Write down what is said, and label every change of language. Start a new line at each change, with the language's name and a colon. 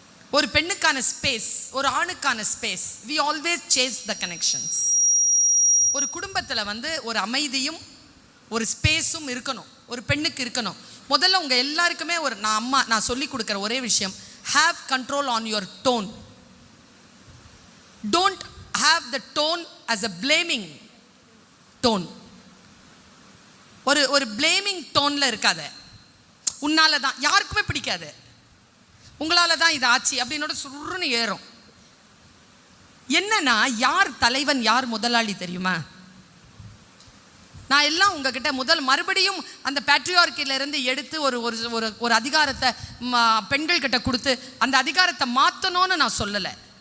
Tamil: ஒரு பெண்ணுக்கான ஸ்பேஸ், ஒரு ஆணுக்கான space,
English: we always chase the connections.
Tamil: ஒரு குடும்பத்தில் ஒரு அமைதியும் ஒரு ஸ்பேஸும் இருக்கணும், ஒரு பெண்ணுக்கு இருக்கணும். முதல்ல உங்க எல்லாருக்குமே நான் சொல்லி கொடுக்குற ஒரே விஷயம்,
English: have control on your tone. Don't have the tone as a blaming tone.
Tamil: ஒரு blaming toneல இருக்காத. உன்னால தான் யாருக்குமே பிடிக்காது, உங்களால தான் இது ஆச்சு அப்படின்னோட சுருன்னு ஏறும். என்னன்னா யார் தலைவன் யார் முதலாளி தெரியுமா? நான் எல்லாம் உங்ககிட்ட மறுபடியும் அந்த பேட்ரியார்க்கில இருந்து எடுத்து ஒரு அதிகாரத்தை பெண்கள் கிட்ட கொடுத்து அந்த அதிகாரத்தை மாற்றணும்னு நான் சொல்லலை.